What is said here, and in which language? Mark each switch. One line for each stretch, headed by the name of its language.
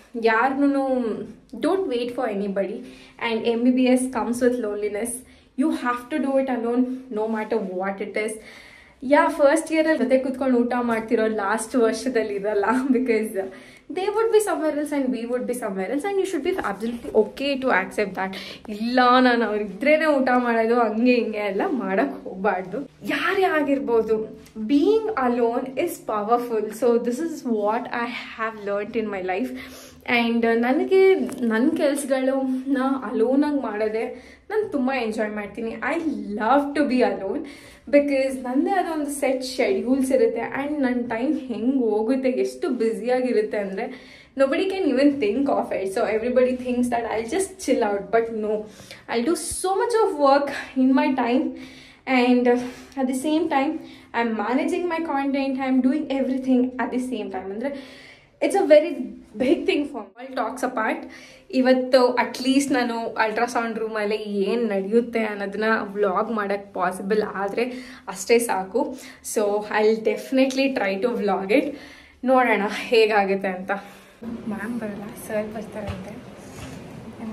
English: ಯಾರನ್ನೂ don't wait for anybody. And MBBS comes with loneliness. You have to do it alone, no matter what it is.
Kannada: First ಇಯರಲ್ಲಿ ಜೊತೆ ಕೂತ್ಕೊಂಡು ಊಟ ಮಾಡ್ತಿರೋ last ವರ್ಷದಲ್ಲಿ ಇರಲ್ಲ.
English: Because they would be somewhere else and we would be somewhere else, and you should be absolutely okay to accept that.
Kannada: ಇಲ್ಲ ನಾನು ಅವ್ರಿದ್ರೇನೆ ಊಟ ಮಾಡೋದು, ಹಂಗೆ ಹಿಂಗೆ ಎಲ್ಲ ಮಾಡಕ್ಕೆ ಹೋಗಬಾರ್ದು. ಯಾರೇ ಆಗಿರ್ಬೋದು,
English: Being alone is powerful. So this is what I have learned in my life. And
Kannada: ನನಗೆ ನನ್ನ ಕೆಲಸಗಳನ್ನ ಅಲೋನಾಗಿ ಮಾಡೋದೇ ನಾನು ತುಂಬ ಎಂಜಾಯ್ ಮಾಡ್ತೀನಿ.
English: I love to be alone because
Kannada: ನನ್ನದೇ ಆದ ಒಂದು ಸೆಟ್ ಶೆಡ್ಯೂಲ್ಸ್ ಇರುತ್ತೆ. ಆ್ಯಂಡ್ ನನ್ನ ಟೈಮ್ ಹೆಂಗೆ ಹೋಗುತ್ತೆ, ಎಷ್ಟು ಬ್ಯುಸಿಯಾಗಿರುತ್ತೆ ಅಂದರೆ
English: nobody can even think of it. So everybody thinks that I'll just chill out, but no, I'll do so much of work in my time, and at the same time I'm managing my content, I'm doing everything at the same time. Andre it's a very big thing for me.
Kannada: All talks apart, ಇವತ್ತು at least ನಾನು ultrasound ರೂಮಲ್ಲಿ ಏನು ನಡೆಯುತ್ತೆ ಅನ್ನೋದನ್ನ vlog ಮಾಡೋಕ್ಕೆ possible ಆದರೆ ಅಷ್ಟೇ ಸಾಕು.
English: So I will definitely try to vlog it.
Kannada: ನೋಡೋಣ ಹೇಗಾಗುತ್ತೆ ಅಂತ. ಮ್ಯಾಮ್ ಬರಲ್ಲ, ಸರ್ ಬರ್ತಾರಂತೆ. ಐ